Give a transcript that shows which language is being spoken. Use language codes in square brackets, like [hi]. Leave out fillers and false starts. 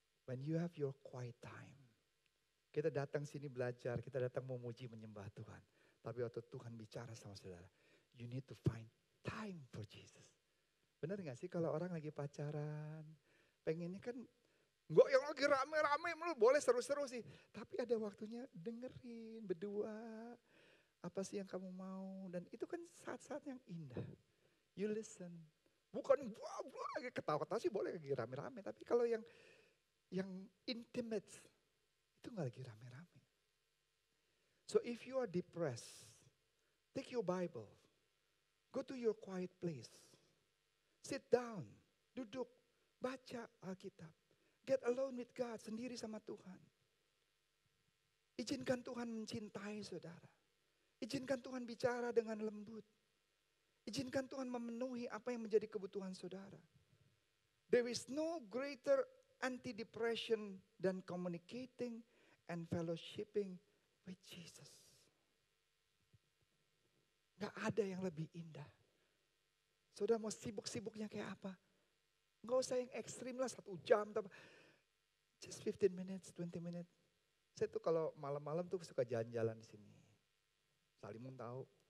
[en] When you have your quiet time. [id] Kita datang sini belajar, kita datang memuji menyembah Tuhan. Tapi waktu Tuhan bicara sama saudara, [en] you need to find time for Jesus. [id] Benar gak sih kalau orang lagi pacaran, pengennya kan, enggak yang lagi rame-rame, boleh seru-seru sih. Tapi ada waktunya dengerin, berdua, apa sih yang kamu mau. Dan itu kan saat-saat yang indah. [en] You listen. [id] Bukan buah-buah, ketawa-ketawa sih boleh lagi rame-rame. Tapi kalau yang intimate, itu gak lagi rame-rame. [en] So if you are depressed, take your Bible, go to your quiet place, sit down, [id] duduk, baca Alkitab, [en] get alone with God, [id] sendiri sama Tuhan. Izinkan Tuhan mencintai saudara, izinkan Tuhan bicara dengan lembut, izinkan Tuhan memenuhi apa yang menjadi kebutuhan saudara. [en] There is no greater anti-depression than communicating and fellowshipping with Jesus. [id] Gak ada yang lebih indah. Saudara mau sibuk-sibuknya kayak apa? Gak usah yang ekstrim lah 1 jam. [en] Just 15 minutes, 20 minutes. [id] Saya tuh kalau malam-malam tuh suka jalan-jalan di sini. Salimun tahu.